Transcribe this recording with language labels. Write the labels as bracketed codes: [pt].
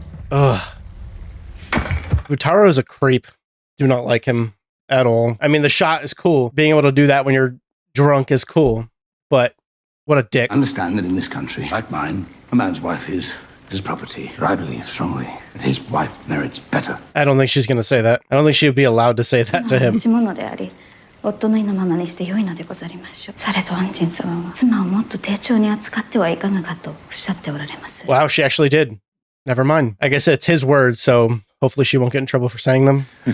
[en] Ugh. Butaro's a creep. Do not like him at all. I mean, the shot is cool. Being able to do that when you're drunk is cool, but what a dick. Understand that in this country, like mine, a man's wife is his property. But I believe strongly that his wife merits better. I don't think she's gonna say that. I don't think she would be allowed to say that to him. [ja] 持ち物であり、夫の意のままにして良いのでござりましょう。されとアンジン様は妻をもっと丁重に扱ってはいかがかとおっしゃっておられます。 [en] Wow, she actually did. Never mind. I guess it's his words, so hopefully she won't get in trouble for saying them.